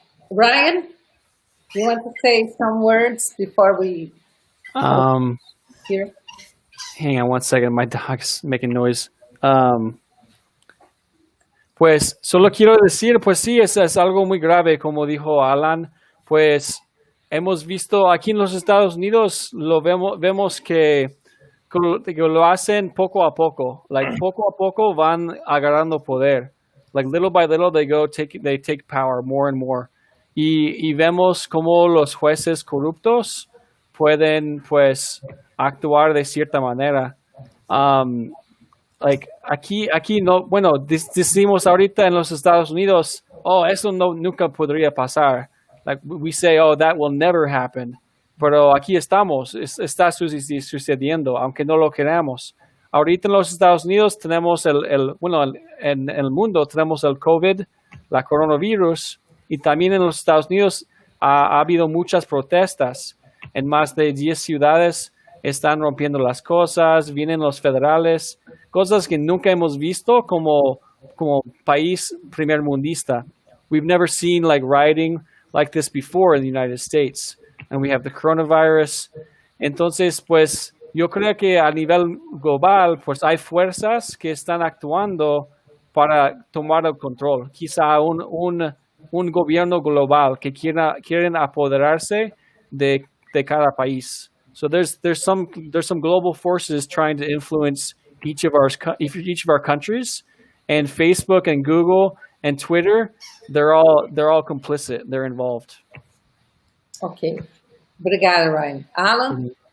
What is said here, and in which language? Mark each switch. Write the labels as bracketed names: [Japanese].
[English] Ryan, you want to say some words before we here? Hang on one second, my dog's making noise. [Spanish] Pues solo quiero decir, pues sí, es algo muy grave, como dijo Alan. Pues hemos visto aquí en los Estados Unidos, vemos que lo hacen poco a poco. Like poco a poco van agarrando poder. [English] Like little by little they take power more and more. [Spanish] Y vemos cómo los jueces corruptos pueden pues actuar de cierta manera. Like aquí no, bueno, decimos ahorita en los Estados Unidos, eso nunca podría pasar. [English] Like we say, that will never happen. [Spanish] Pero aquí estamos, está sucediendo, aunque no lo queramos. Ahorita en los Estados Unidos tenemos en el mundo tenemos el COVID, la coronavirus, y también en los Estados Unidos ha habido muchas protestas. En más de 10 ciudades están rompiendo las cosas, vienen los federales, cosas que nunca hemos visto como país primermundista. [English] We've never seen rioting like this before in the United States. And we have the coronavirus. [Spanish] Entonces, pues, yo creo que a nivel global, pues hay fuerzas que están actuando para tomar el control. Quizá un gobierno global que quieren apoderarse de cada país. [English] So there's some global forces trying to influence each of our countries, and Facebook and Google and Twitter, they're all complicit. They're involved. [Portuguese] Ok. Obrigada, Ryan. Alan?